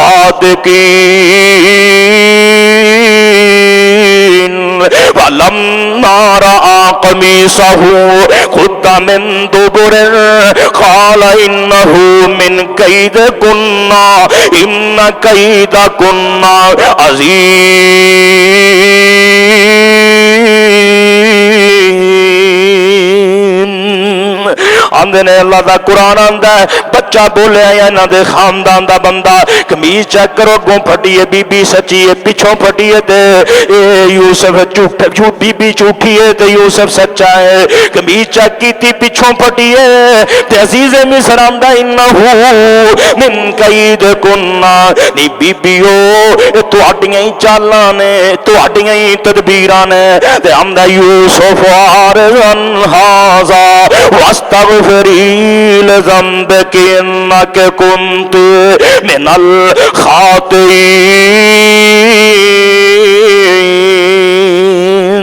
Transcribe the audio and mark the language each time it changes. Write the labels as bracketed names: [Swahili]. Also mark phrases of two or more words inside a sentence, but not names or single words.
[Arabic] صادقين ولما رأى قميصه قد من دبر قال إنه من كيدكن إن كيدكن عظيم. [Punjabi] آندے نے اللہ دا قرآن آندا ہے بچہ بولیا انہاں دے خاندان دا بندہ، قمیض چیک کرو اگوں پھٹی ہے بی بی سچی ہے، پچھوں پھٹی ہے تے یوسف جھوٹ بی بی جھوٹی ہے تے یوسف سچا ہے. قمیض چیک کیتی پچھوں پھٹی ہے تے عزیز مصر آندا [Arabic] إنه من كيدكن, [Punjabi] نی بی بیو یہ تہاڈیاں ہی چالاں نے، تہاڈیاں ہی تدبیراں نے. تے آندا یوسف [Arabic] أعرضن هذا واستغفري لذنبك إنك كنت من الخاطئين.